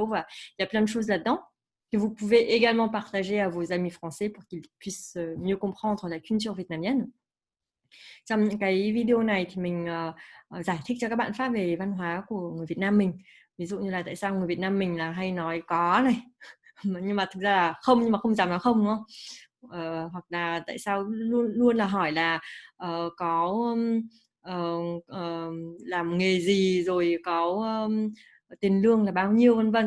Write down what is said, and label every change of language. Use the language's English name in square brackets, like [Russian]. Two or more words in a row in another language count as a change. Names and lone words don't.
[French] Voilà. Il y a plein de choses là-dedans que vous pouvez également partager à vos amis français pour qu'ils puissent mieux comprendre la culture vietnamienne. [Vietnamese] Trong những cái video này thì mình giải thích cho các bạn Pháp về văn hóa của người Việt Nam mình. Ví dụ như là tại sao người Việt Nam mình là hay nói có này nhưng mà thực ra là không nhưng mà không dám nói không, đúng không? Hoặc là tại sao luôn luôn là hỏi là có làm nghề gì, rồi có tiền lương là bao nhiêu, vân vân.